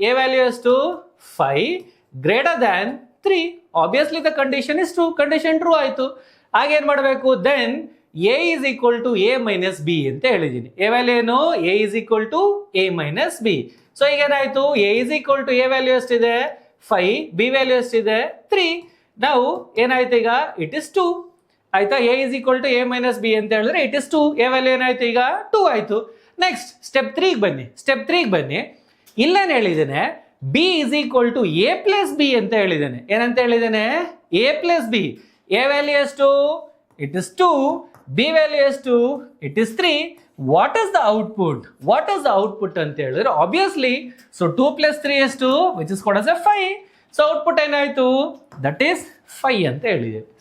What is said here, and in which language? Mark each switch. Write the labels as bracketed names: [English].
[Kannada] a value ಎಷ್ಟು 5 greater than 3. [English] Obviously the condition is true. [Kannada] Condition true ಆಯ್ತು. ಹಾಗೇನ್ ಮಾಡಬೇಕು, [English] Then a is equal to a minus b ಅಂತ ಹೇಳಿದ್ದೀನಿ. a value ಏನು a is equal to a minus b. [Kannada] So ಈಗ ಏನಾಯ್ತು, [English] a is equal to a [Kannada] value ಎಷ್ಟಿದೆ 5, b value ಎಷ್ಟಿದೆ 3. ನಾವು ಏನಾಯ್ತು ಈಗ ಇಟ್ ಇಸ್ 2 ಆಯ್ತಾ. [English] a is equal to a minus b ಅಂತ ಹೇಳಿದ್ರೆ it is 2. a value ಏನಾಯ್ತು ಈಗ 2 ಆಯ್ತು. [Kannada] ನೆಕ್ಸ್ಟ್ ಸ್ಟೆಪ್ 3 ಬನ್ನಿ. ಇಲ್ಲೇನು ಹೇಳಿದ್ದೇನೆ [English] b is equal to a plus b [Kannada] ಅಂತ ಹೇಳಿದ್ದೇನೆ. ಏನಂತ ಹೇಳಿದ್ದೇನೆ a plus b. a value ಎಷ್ಟು ಇಟ್ ಇಸ್ 2, b ವ್ಯಾಲ್ಯೂ ಎಷ್ಟು it is 3. [English] What is the output ಅಂತ ಹೇಳಿದ್ರೆ obviously so 2 plus 3 ಎಷ್ಟು which is called as a 5. [Kannada] So output ಏನಾಯ್ತು ದಟ್ ಈಸ್ 5 ಅಂತ ಹೇಳಿದೆ.